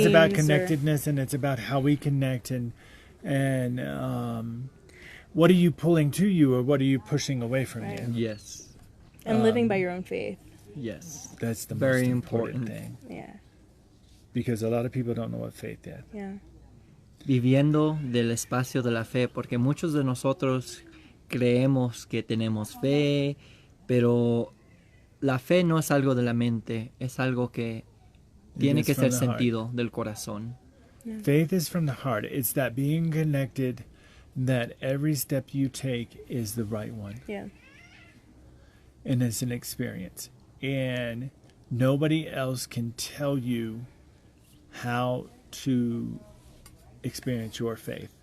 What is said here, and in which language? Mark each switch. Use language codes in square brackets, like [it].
[en] Today is about connectedness, and it's about how we connect, and what are you pulling to you, or what are you pushing away from you? Yes. And living by your own faith. Yes. That's the very most important thing. Yeah. Because a lot of people don't know what faith is. Yeah. [es] viviendo del espacio de la fe, porque muchos de nosotros creemos que tenemos fe, pero la fe no es algo de la mente, es algo que tiene [en] is [es] que [en] from [es] ser [en] the heart. [es] sentido del corazón. [en] Faith is from the heart. It's that being connected, that every step you take is the right one. Yeah. And it's an experience. And nobody else can tell you how to experience your faith.